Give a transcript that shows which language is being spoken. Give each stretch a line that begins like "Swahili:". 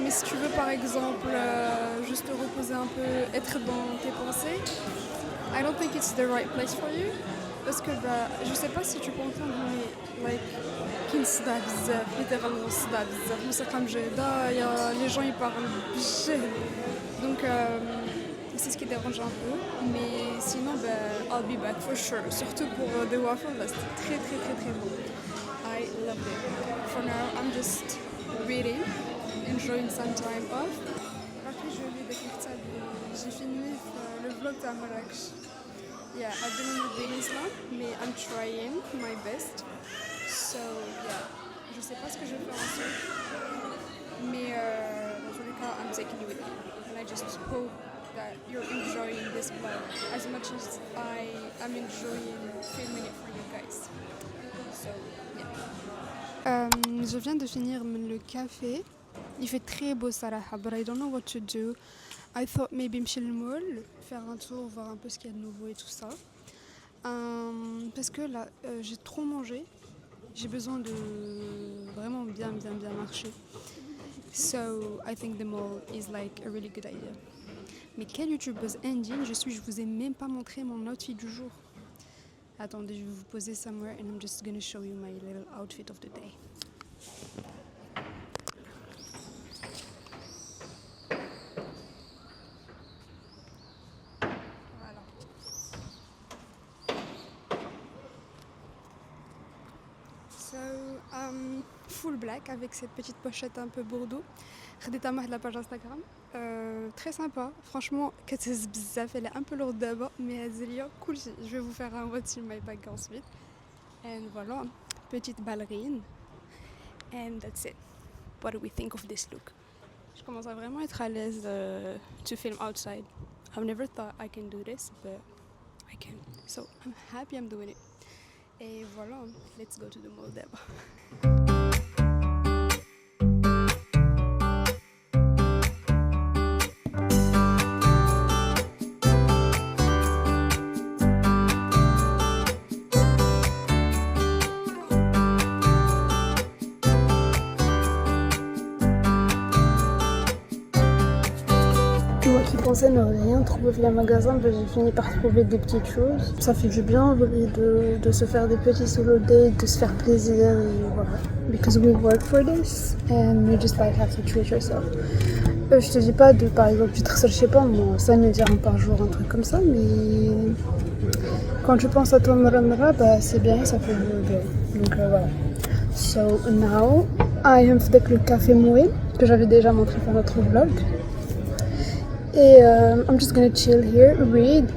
French: Mais si tu veux par exemple juste te reposer un peu, être dans tes pensées,
English: I don't think it's the right place for you.
French: Parce que je sais pas si tu peux entendre, mais like,
Arabic: كاين صداع بزاف,
French: littéralement
Arabic: صداع بزاف. موسيقى مجهدة,
French: les gens ils parlent
Arabic: بجهد.
French: Donc c'est ce qui dérange un peu. Mais sinon,
English: I'll be back for sure.
French: Surtout pour des waffles, c'était très bon.
English: I loved it. For now, I'm just reading, enjoying some time off.
French: Après, je lis des cartes. J'ai fini le vlog de Marrakech.
English: Yeah, I've been in the beginning now, mais I'm trying my best.
French: So, yeah, je sais pas ce que je vais faire ensuite, mais dans tous les cas,
English: I'm taking you with me. And I just hope that you're enjoying this vlog as much as I am enjoying filming it for you guys. So, yeah.
French: Je viens de finir le café. Il fait très beau Sarah,
English: but I don't know what to do. I thought maybe
French: m'chil le mall, faire un tour, voir un peu ce qu'il y a de nouveau et tout ça. Parce que là, j'ai trop mangé. J'ai besoin de vraiment bien marcher.
English: So, I think the mall is like a really good idea.
French: Mais quelle youtubeuse indienne je suis, je vous ai même pas montré mon outfit du jour. Attendez, je vais vous poser
English: somewhere and I'm just gonna show you my little outfit of the day.
French: Voilà. So, full black avec cette petite pochette un peu bordeaux.
Arabic: خديتها
French: من la page Instagram. Très sympa, franchement,
Arabic: كتهز بزاف,
French: elle est un peu lourde d'abord, mais
Arabic: هازليا كلشي.
French: Je vais vous faire un what's in my bag ensuite.
English: And voilà,
French: petite ballerine.
English: And that's it. What do we think of this look?
French: Je commence à vraiment être à l'aise
English: to film outside. I've never thought I can do this, but I can. So I'm happy I'm doing it.
French: Et voilà,
English: let's go to the mall d'abord.
French: Moi qui pensais ne rien trouver via magasin, j'ai fini par trouver des petites choses. Ça fait du bien de se faire des petits solo dates, de se faire plaisir et voilà.
English: Because we work for this and you just like have to treat yourself.
French: Je te dis pas de par exemple tu te je sais pas moi 5 dirhams par jour, un truc comme ça, mais quand tu penses à toi Mara, c'est bien, ça fait bien. Donc voilà.
English: So now I am
French: avec le café Moué que j'avais déjà montré dans notre vlog.
English: Et I'm just gonna chill here, read.